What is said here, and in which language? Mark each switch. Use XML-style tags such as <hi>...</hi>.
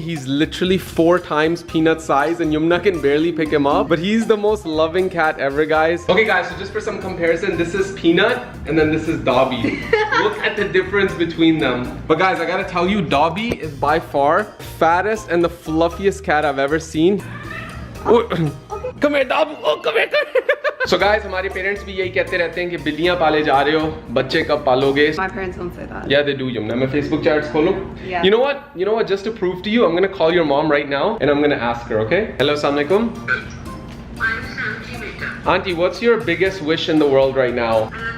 <en>He's literally 4 times Peanut size and Yumna can barely pick him up. But he's the most loving cat ever, guys. Okay guys, so just for some comparison, this is Peanut and then this is Dobby. Look at the difference between them. But guys, I gotta tell you, Dobby is by far fattest and the fluffiest cat I've ever seen. Oh, come here, Dobby. Oh, come here.</en> <hi>So guys, हमारे parents भी यही कहते रहते हैं कि बिल्लियाँ पाले जा रहे हो, बच्चे कब पालोगे?</hi> <en>My parents don't say that. Yeah, they do, Yumna.</en> <hi>मैं Facebook chats खोलूँ?</hi> <en>Yeah. You know what? Just to prove to you, I'm gonna call your mom right now and I'm gonna ask her, okay? Hello, Assalamu alaikum. Auntie, what's your biggest wish in the world right now?</en>